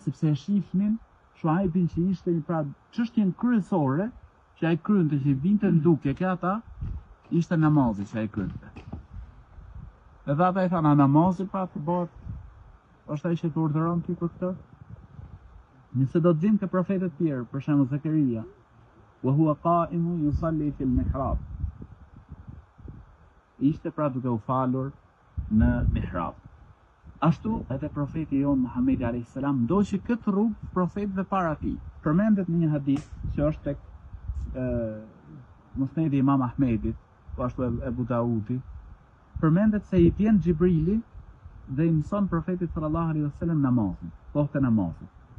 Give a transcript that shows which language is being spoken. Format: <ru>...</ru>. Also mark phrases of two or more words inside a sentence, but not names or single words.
<sq>Sepse e shihnin Shuaibin që ishte një pra çështjen kryesore që ai krynte, që vinte në dukje ke ata, ishte namazi që ai krynte. Edhe ata i thanë: "A namazi pra të bëhet, është ai që të urdhëron ty për këtë?" Nëse do të vim ke profetët tjerë, për shembull Zakaria,</sq> <ar>وهو قائم يصلي في المحراب,</ar> <sq>ishte pra duke u falur në mihrab. Ashtu edhe profeti jon Muhamedi</sq> <ar>عليه السلام</ar> <sq>ndoqi këtë rrugë profetëve para tij. Përmendet në një hadith që është tek Musnedi i Imam Ahmedit, po ashtu Ebu Daudi, përmendet se i vjen Xhibrili dhe i mëson profetit</sq> <ar>صلى الله عليه وسلم</ar> <sq>namazin, kohët e namazit.</sq>